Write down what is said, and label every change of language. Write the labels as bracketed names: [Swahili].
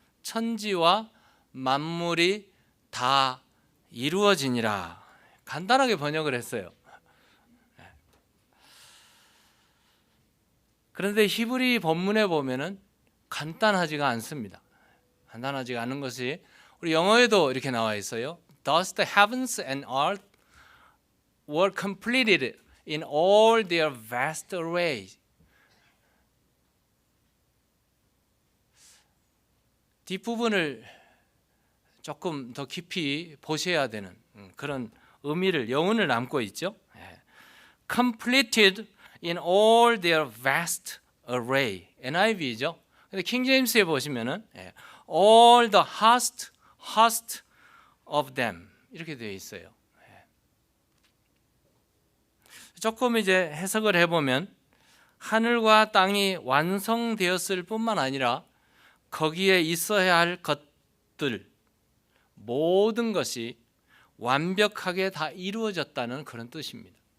[Korean] 천지와 만물이 다 이루어지니라. 간단하게 번역을 했어요. 그런데 히브리 본문에 보면은 간단하지가 않습니다. 간단하지가 않은 것이 우리 영어에도 이렇게 나와 있어요. [English] Thus the heavens and earth were completed in all their vast array. [Korean] 뒷부분을 조금 더 깊이 보셔야 되는 그런 의미를 여운을 남고 있죠. [English] Completed in all their vast array. [Korean] NIV죠. 근데 킹 제임스에 보시면은 [English] all the host of them [Korean] 이렇게 되어 있어요. 조금 이제 해석을 해보면 하늘과 땅이 완성되었을 뿐만 아니라 거기에 있어야 할 것들 모든 것이 완벽하게 다 이루어졌다는 그런 뜻입니다.